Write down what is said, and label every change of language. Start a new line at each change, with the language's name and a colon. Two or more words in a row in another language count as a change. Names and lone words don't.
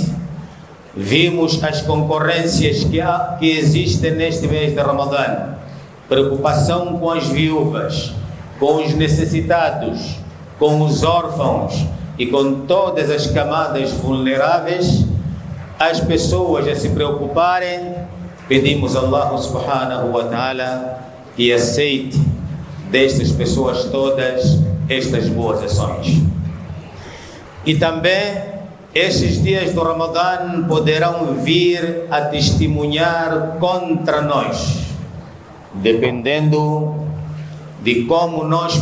Portuguese: Vimos as concorrências que existem neste mês de Ramadã: preocupação com as viúvas, com os necessitados, com os órfãos e com todas as camadas vulneráveis. As pessoas a se preocuparem. Pedimos a
Arabic: الله سبحانه وتعالى
Portuguese: que aceite destas pessoas todas estas boas ações. E também estes dias do Ramadã poderão vir a testemunhar contra nós, dependendo de como nós